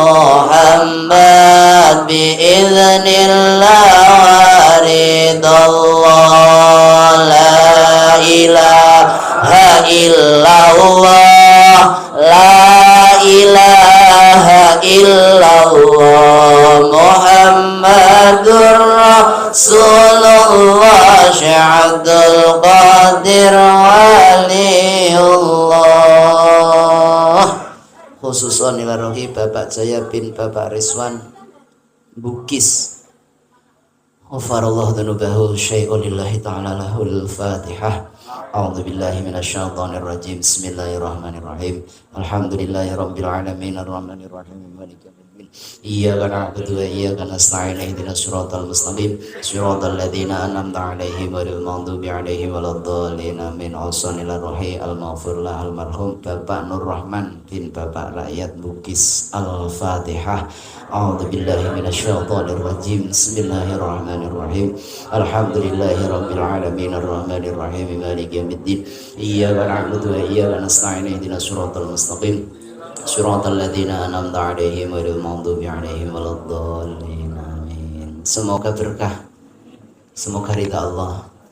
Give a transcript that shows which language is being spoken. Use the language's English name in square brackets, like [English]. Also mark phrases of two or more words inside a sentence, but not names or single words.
[Arabic] محمد بإذن الله ورضا الله لا إله إلا الله لا إله إلا الله محمد رسول الله عبد القادر ولي الله. خصوصا إلى روح Bapak Jaya bin Bapak Rizwan Bukis غفر الله ذنوبه شيء لله تعالى له الفاتحة. أعوذ بالله من الشيطان الرجيم. بسم الله الرحمن الرحيم. الحمد لله رب العالمين الرحمن الرحيم مالك يوم الدين. إياك نعبد وإياك نستعين اهدنا الصراط المستقيم صراط الذين أنعمت عليهم غير المغضوب عليهم ولا الضالين. Amin. Ausanil rohi al-maghfur lahal marhum Bapak Nur Rahman bin Bapak Rakyat Bukis. Al-Fatihah. أعوذ بالله من الشيطان الرجيم. بسم الله الرحمن الرحيم. الحمد لله رب العالمين الرحمن الرحيم مالك يوم الدين. إياك نعبد وإياك نستعين اهدنا الصراط المستقيم صراط الذين أنعمت عليهم غير المغضوب عليهم ولا الضالين. Amin. [Indonesian] Semoga berkah, semoga ridha Allah,